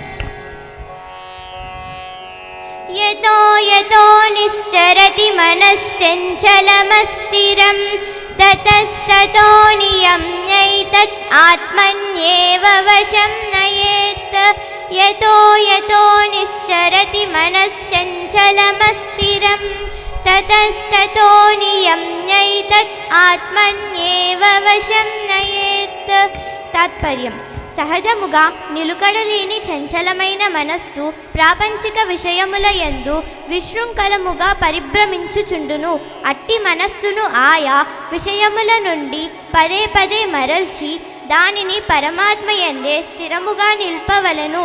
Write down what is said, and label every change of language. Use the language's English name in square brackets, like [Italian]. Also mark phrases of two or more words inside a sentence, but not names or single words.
[Sanskrit] యతో యతో నిశ్చరతి మనశ్చంచలమస్థిరం తతస్తతో నియమ్యైతత్ ఆత్మన్యేవ వశం నయేత్. यतो यतो निश्चरति मनश्चञ्चलमस्थिरं ततस्ततो नियम्यैतत् आत्मन्येव वशं नयेत्. [Telugu] తాత్పర్యం: సహజముగా నిలుకడలేని చంచలమైన మనస్సు ప్రాపంచిక విషయముల యందు విశృంఖలముగా పరిభ్రమించుచుండును. అట్టి మనస్సును ఆయా విషయముల నుండి పదే పదే మరల్చి దానిని పరమాత్మ యందే స్థిరముగా నిల్పవలెను.